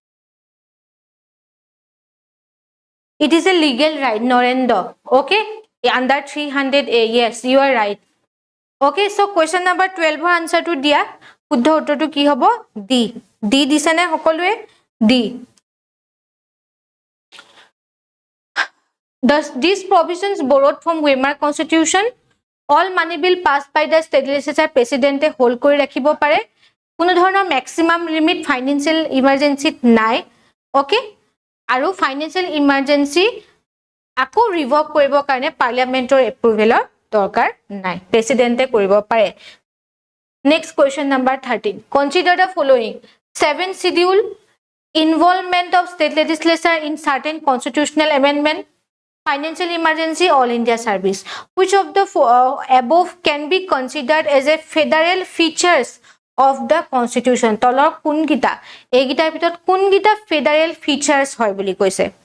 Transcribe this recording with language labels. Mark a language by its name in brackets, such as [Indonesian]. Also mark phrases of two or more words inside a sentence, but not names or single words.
[English] it is a legal right Narendra okay under 300A yes you are right okay so question number 12 er answer to dia [Assamese] শুদ্ধ উত্তৰটো কি হ'ব [English] d [Assamese] দিছে নে সকলোৱে [English] d thus these provisions borrowed from Weimar constitution all money bill passed by the state legislature president hold [Assamese] কৰি ৰাখিব পাৰে কোনো ধৰণৰ [English] maximum limit financial emergency নাই okay আৰু financial emergency আকৌ revoke [Assamese] কৰিব কাৰণে [English] parliamentৰ approvalৰ [Assamese] দৰকাৰ নাই প্ৰেসিডেন্টে কৰিব পাৰে [English] next question number 13 consider the following 7th schedule involvement of state legislature in certain constitutional amendment financial emergency all India service which of the above can be considered as a federal features of the constitution [Assamese] তলৰ কোনটো এইটোৰ ভিতৰত কোনটো [English] federal features [Assamese] হয় বুলি কৈছে